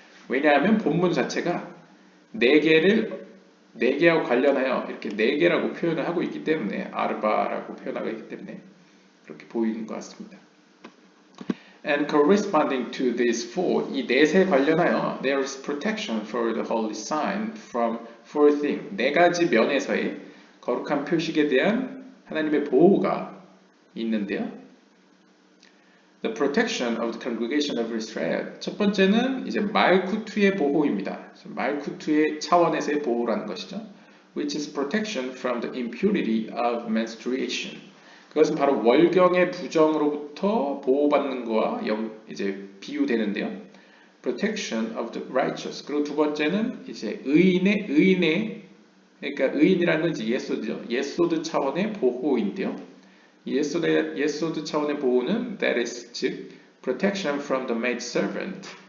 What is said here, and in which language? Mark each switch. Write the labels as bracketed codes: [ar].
[ko] 왜냐하면 본문 자체가 4개하고 관련하여 이렇게 4개라고 표현을 하고 있기 때문에 아르바라고 표현하고 있기 때문에 그렇게 보이는 것 같습니다. [en] And corresponding to these four, [ko] 이 넷에 관련하여 [en] there is protection for the holy sign from four things. [ko] 4가지 면에서의 거룩한 표식에 대한 하나님의 보호가 있는데요. [en] The protection of the congregation of Israel. [ko] 첫 번째는 이제 말쿠투의 보호입니다. 말쿠투의 차원에서의 보호라는 것이죠. [en] Which is protection from the impurity of menstruation. [ko] 그것은 바로 월경의 부정으로부터 보호받는 거와 이제 비유되는데요. [en] Protection of the righteous. [ko] 그리고 두 번째는 이제 의인의 그러니까 의인이라는 건 이제 예소드죠. 예소드 차원의 보호인데요. 예소드 차원의 보호는 [en] that is [ko] 즉 [en] protection from the maid servant.